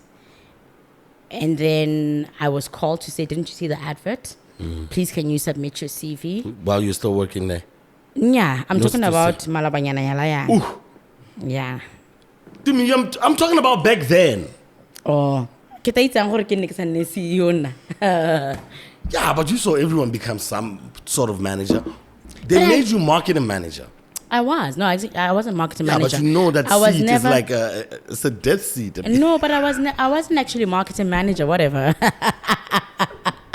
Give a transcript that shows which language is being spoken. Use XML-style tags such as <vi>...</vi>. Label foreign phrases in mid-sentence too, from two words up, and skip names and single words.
<en>And then I was called to say, didn't you see the advert? Please, can you submit your CV? While you're still working there? Yeah, I'm No talking about specific. Malabanyana Yalaya. Ooh. Yeah. Tumie, I'm talking about back then.</en> <st>Oh. Kita itang hore ke ne ke sa nne CEO na.</st> <en>Yeah, but you saw everyone become some sort of manager. They But made you marketing manager. I was. No, I wasn't marketing Yeah, manager. but you know that I was seat never, is like it's a death seat. No, but I wasn't actually marketing manager, whatever.</en>